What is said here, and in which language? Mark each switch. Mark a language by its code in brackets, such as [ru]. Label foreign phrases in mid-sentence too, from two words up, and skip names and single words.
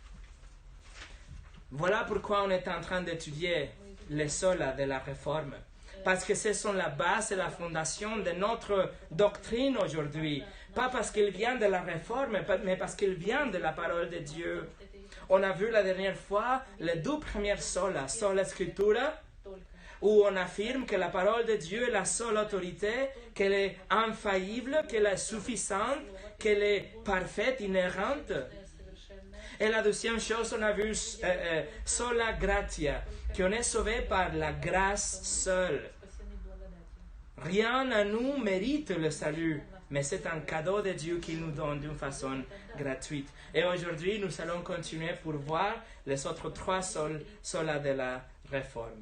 [fr] Voilà pourquoi on est en train d'étudier les solas de la réforme. Parce que ce sont la base et la fondation de notre doctrine aujourd'hui. Pas parce qu'il vient de la réforme, mais parce qu'il vient de la parole de Dieu. On a vu la dernière fois les deux premières solas, [la] sola scriptura, [fr] où on affirme que la parole de Dieu est la seule autorité, qu'elle est infaillible, qu'elle est suffisante, qu'elle est parfaite, inhérente. Et la deuxième chose, on a vu [la] sola gratia, [fr] qu'on est sauvé par la grâce seule. Rien à nous mérite le salut, mais c'est un cadeau de Dieu qu'il nous donne d'une façon gratuite. Et aujourd'hui, nous allons continuer pour voir les autres trois solas de la réforme.